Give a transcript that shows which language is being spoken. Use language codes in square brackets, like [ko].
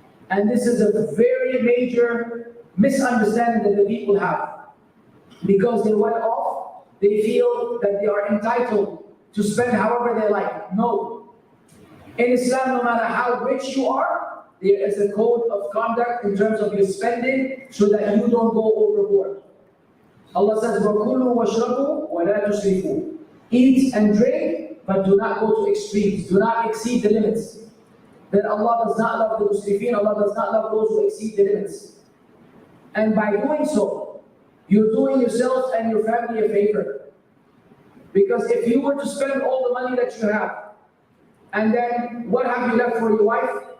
[en] And this is a very major misunderstanding that the people have. Because they went off, they feel that they are entitled to spend however they like. No. In Islam, no matter how rich you are, there is a code of conduct in terms of your spending so that you don't go overboard. Allah says, [ar] وَكُلُوا وَاشْرَبُوا وَلَا تُسْرِفُوا. [en] Eat and drink, but do not go to extremes. Do not exceed the limits. Then Allah does not love the musrifin. Allah does not love those who exceed the limits. And by doing so, you're doing yourself and your family a favor. Because if you were to spend all the money that you have, and then what have you left for your wife?